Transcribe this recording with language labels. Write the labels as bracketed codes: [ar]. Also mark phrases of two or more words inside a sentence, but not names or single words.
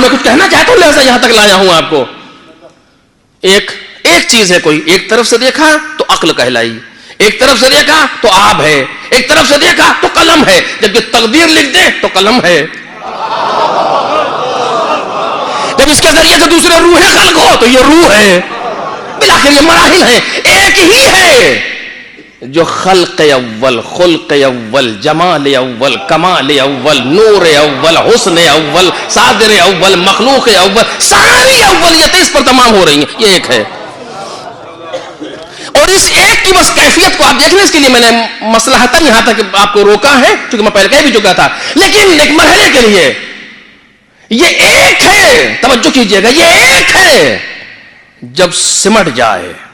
[ur] میں کچھ کہنا چاہتا ہوں لہذا یہاں تک لایا ہوں آپ کو. ایک چیز ہے، کوئی ایک طرف سے دیکھا تو عقل کہلائی، ایک طرف سے دیکھا تو آب ہے، ایک طرف سے دیکھا تو قلم ہے. جب یہ تقدیر لکھ دے تو قلم ہے. جب اس کے ذریعے سے دوسرے روحیں خلق ہو تو یہ روح ہے. بالآخر یہ مراحل ہیں. ایک ہی ہے جو خلق اول، خلق اول، جمال اول، کمال اول، نور اول، حسن اول، صادر اول، مخلوق اول، ساری اولیتیں اس پر تمام ہو رہی ہیں. یہ ایک ہے. اور اس ایک کی بس کیفیت کو آپ دیکھ لیں. اس کے لیے میں نے مصلحتاً یہاں تک آپ کو روکا ہے کیونکہ میں پہلے کہہ بھی چکا تھا. لیکن ایک مرحلے کے لیے یہ ایک ہے. توجہ کیجئے گا، یہ ایک ہے جب سمٹ جائے.